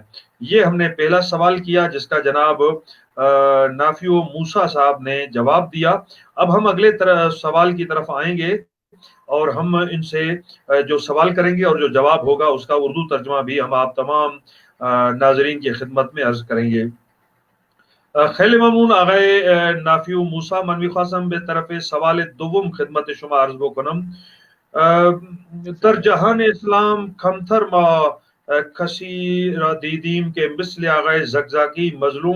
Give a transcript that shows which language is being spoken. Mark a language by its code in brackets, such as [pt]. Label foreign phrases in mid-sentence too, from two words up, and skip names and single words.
[ur] یہ ہم نے پہلا سوال کیا جس کا جناب نافیو موسیٰ صاحب نے جواب دیا۔ اب ہم اگلے سوال کی طرف آئیں گے، اور ہم ان سے جو سوال کریں گے اور جو جواب ہوگا اس کا اردو ترجمہ بھی ہم آپ تمام ناظرین کی خدمت میں عرض کریں گے۔ [fa] خیلی ممنون آقای نافیو موسیٰ، من میخواستم به طرف سوال دوم خدمت شما عرض بکنم. در جهان اسلام کمتر ما کسی را دیدیم که مثل آقای زکزاکی مظلوم